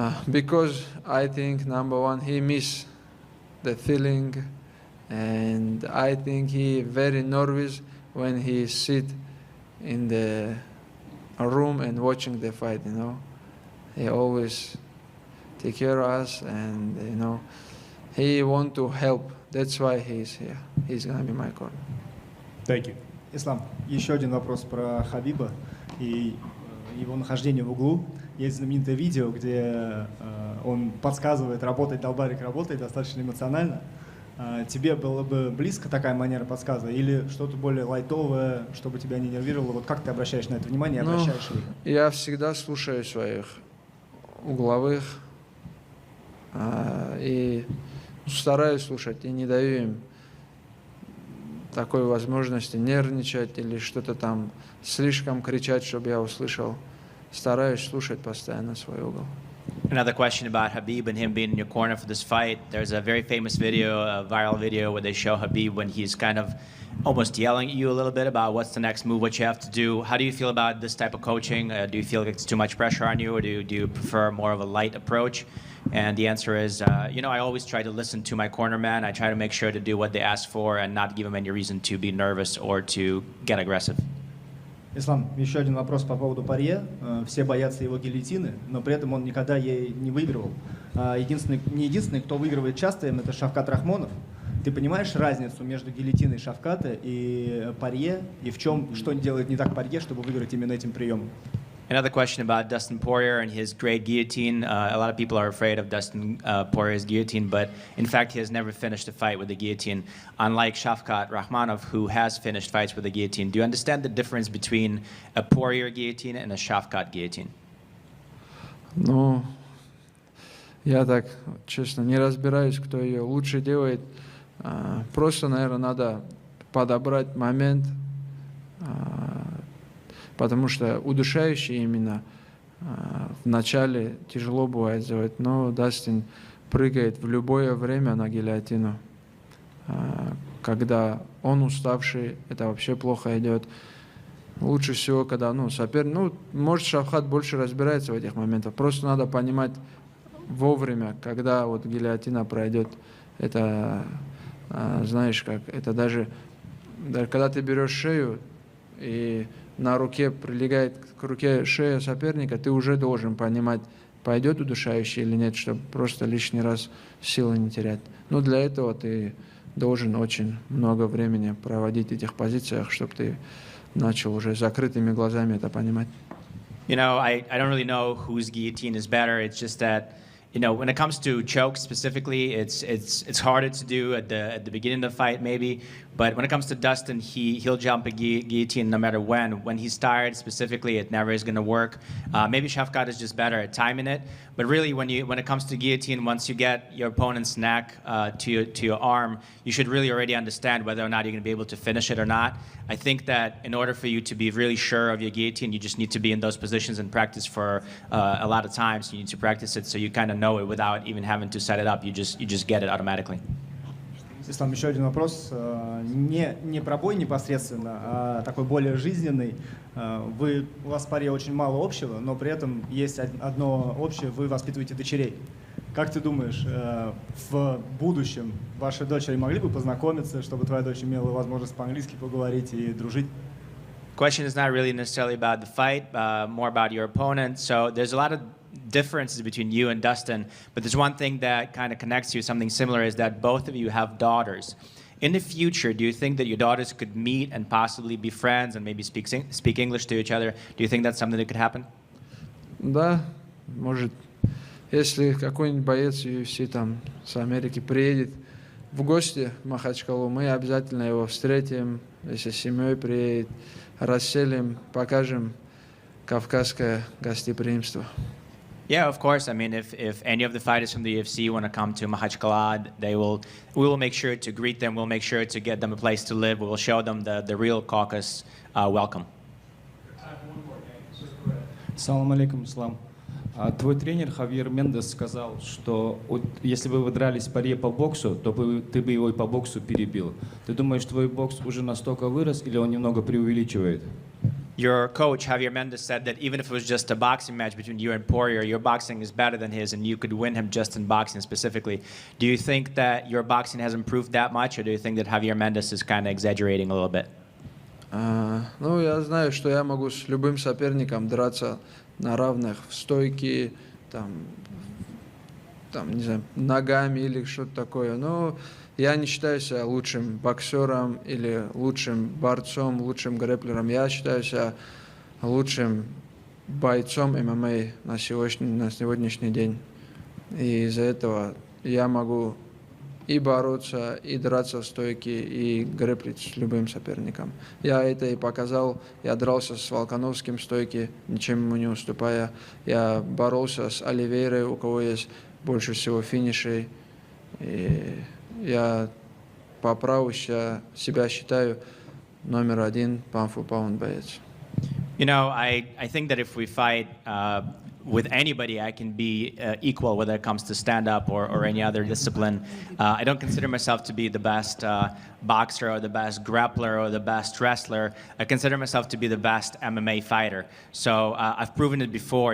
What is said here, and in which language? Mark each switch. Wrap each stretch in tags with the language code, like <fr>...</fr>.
<en>Because I think, number one, he missed the feeling, and I think he very nervous when he sit in the room and watching the fight, He always take care of us, and, he want to help. That's why he's here. He's going to be my corner. Thank you.</en> <ru>Ислам, еще один вопрос про Хабиба и его нахождение в углу. Есть знаменитое видео, где он подсказывает, долбарик работает достаточно эмоционально. Тебе было бы близко такая манера подсказа или что-то более лайтовое, чтобы тебя не нервировало? Вот как ты обращаешь на это внимание, обращаешь ли? Я всегда слушаю своих угловых и стараюсь слушать, и не даю им такой возможности нервничать или что-то там слишком кричать, чтобы я услышал. Стараюсь слушать постоянно свой угол.</ru> <en>Another question about Khabib and him being in your corner for this fight. There's a very famous video, a viral video, where they show Khabib when he's kind of almost yelling at you a little bit about what's the next move, what you have to do. How do you feel about this type of coaching? Do you feel like it's too much pressure on you, or do you prefer more of a light approach? And the answer is, I always try to listen to my corner man. I try to make sure to do what they ask for and not give them any reason to be nervous or to get aggressive.</en> <ru>Ислам, еще один вопрос по поводу Порье. Все боятся его гильотины, но при этом он никогда ей не выигрывал. Не единственный, кто выигрывает часто им, это Шавкат Рахмонов. Ты понимаешь разницу между гильотиной Шавката и Порье, и в чем, что делает не так Порье, чтобы выиграть именно этим приемом?</ru> <en>Another question about Dustin Poirier and his great guillotine. A lot of people are afraid of Dustin Poirier's guillotine, but in fact, he has never finished a fight with a guillotine, unlike Shavkat Rakhmonov, who has finished fights with a guillotine. Do you understand the difference between a Poirier guillotine and a Shavkat guillotine?</en> <ru>Ну, я так, честно, не разбираюсь, кто ее лучше делает. Просто, наверное, надо подобрать момент, потому что удушающие именно в начале тяжело бывает сделать, но Дастин прыгает в любое время на гильотину. Когда он уставший, это вообще плохо идет. Лучше всего, когда соперник, может, Шавкат больше разбирается в этих моментах. Просто надо понимать вовремя, когда вот гильотина пройдет. Это, знаешь как, это даже когда ты берешь шею и на руке прилегает к руке шея соперника, ты уже должен понимать, пойдет удушающий или нет, чтобы просто лишний раз силы не терять. Но для этого ты должен очень много времени проводить в этих позициях, чтобы ты начал уже закрытыми глазами это понимать.</ru> <en>I don't really know whose guillotine is better. It's just that, when it comes to chokes specifically, it's harder to do at the beginning of the fight maybe. But when it comes to Dustin, he'll jump a guillotine no matter when. When he's tired specifically, it never is going to work. Maybe Shavkat is just better at timing it. But really, when it comes to guillotine, once you get your opponent's neck to your arm, you should really already understand whether or not you're going to be able to finish it or not. I think that in order for you to be really sure of your guillotine, you just need to be in those positions and practice for a lot of times. You need to practice it so you kind of know it without even having to set it up. You just get it automatically.</en> <ru>Ислам, еще один вопрос. Не про бой непосредственно, а такой более жизненный. У вас с Порье очень мало общего, но при этом есть одно общее, вы воспитываете дочерей. Как ты думаешь, в будущем ваши дочери могли бы познакомиться, чтобы твоя дочь имела возможность по-английски поговорить и дружить?</ru> <en>Question is not really necessarily about the fight, more about your opponent. So there's a lot of differences between you and Dustin, but there's one thing that kind of connects you, something similar, is that both of you have daughters. In the future, do you think that your daughters could meet and possibly be friends and maybe speak English to each other? Do you think that's something that could happen?</en> <ru>Да, может. Если какой-нибудь боец UFC там с Америки приедет в гости в Махачкалу, мы обязательно его встретим, если с семьей приедет, расселим, покажем кавказское гостеприимство.</ru> <en>Yeah, of course. I mean, if any of the fighters from the UFC want to come to Makhachkala, we will make sure to greet them. We'll make sure to get them a place to live. We will show them the real Caucasus welcome.</en> <ru>Салам алейкум, Ислам. Твой тренер Хавьер Мендес сказал, что если бы вы дрались Порье по боксу, то ты бы его и по боксу перебил. Ты думаешь, твой бокс уже настолько вырос или он немного преувеличивает?</ru> <en>Your coach, Javier Mendez, said that even if it was just a boxing match between you and Poirier, your boxing is better than his and you could win him just in boxing specifically. Do you think that your boxing has improved that much, or do you think that Javier Mendez is kind of exaggerating a little bit?</en> <ru>Я знаю, что я могу с любым соперником драться на равных в стойке, там, не знаю, ногами или что-то такое. Но я не считаю себя лучшим боксером или лучшим борцом, лучшим грэпплером. Я считаю себя лучшим бойцом ММА на сегодняшний день. И из-за этого я могу и бороться, и драться в стойке, и грэпплить с любым соперником. Я это и показал. Я дрался с Волконовским в стойке, ничем ему не уступая. Я боролся с Оливейрой, у кого есть больше всего финишей. И я по праву себя считаю номер один</ru> <en>pound for pound</en> <ru>боец.</ru> <en>I think that if we fight with anybody I can be equal, whether it comes to stand-up or any other discipline. I don't consider myself to be the best boxer or the best grappler or the best wrestler. I consider myself to be the best MMA fighter. So I've proven it before.</en>